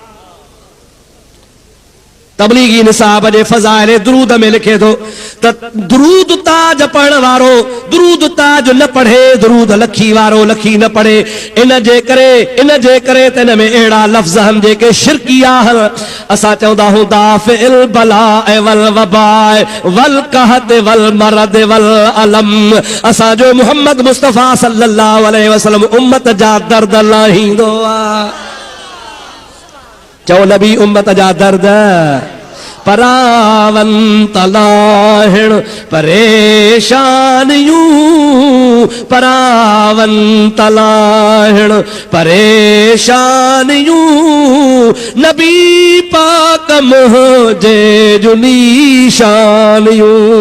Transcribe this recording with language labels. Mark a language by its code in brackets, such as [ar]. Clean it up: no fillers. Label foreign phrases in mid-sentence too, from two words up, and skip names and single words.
[sd] तबलीगी निसाब जे फज़ाइल दुरूद में लिखे थो त दुरूद ताज पढ़ण वारो दुरूद ताज न पढ़े, दुरूद लखी वारो लखी न पढ़े। इन जे करे त हिन में अहिड़ा लफ़्ज़ आहिनि जेके शिरकी आहिनि। असां चवंदा आहियूं [ar] دافع البلاء والوباء والقحط والمرض والألم. [sd] असांजो मुहम्मद मुस्तफ़ा [ar] صلى الله عليه وسلم [sd] उम्मत जा दर्द लाहींदो आहे। चओ नबी उम्मत जा दर्द, परावन तलाहिण परेशानियूं परावन तलाहिण परेशानियूं नबी पाक मुझे जो निशानियूं।